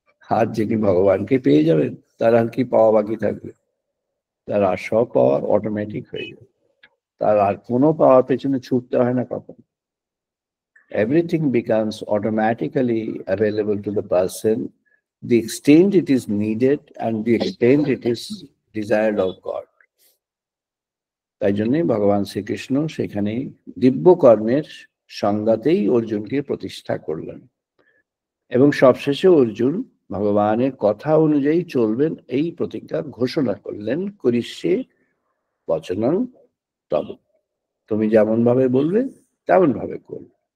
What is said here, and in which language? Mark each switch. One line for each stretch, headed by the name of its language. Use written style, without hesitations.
Bangla: আর যিনি ভগবানকে পেয়ে যাবেন তার আর কি পাওয়া বাকি থাকবে? তার আর সব পাওয়া অটোমেটিক হয়ে যাবে, তার আর কোনো পাওয়ার পেছনে ছুটতে হয় না কখন।
English: Everything becomes automatically available to the person, the extent it is needed and the extent it is desired of God.
Bangla: তাই জন্যই ভগবান শ্রীকৃষ্ণ সেখানে দিব্য কর্মের সংজ্ঞাতেই অর্জুনকে প্রতিষ্ঠা করলেন এবং সবশেষে অর্জুন ভগবানের কথা অনুযায়ী চলবেন এই প্রতিজ্ঞা ঘোষণা করলেন,
Sanskrit: করিষ্যে বচনং তব,
Bangla: তুমি যেমন ভাবে বলবে তেমন ভাবে করবে।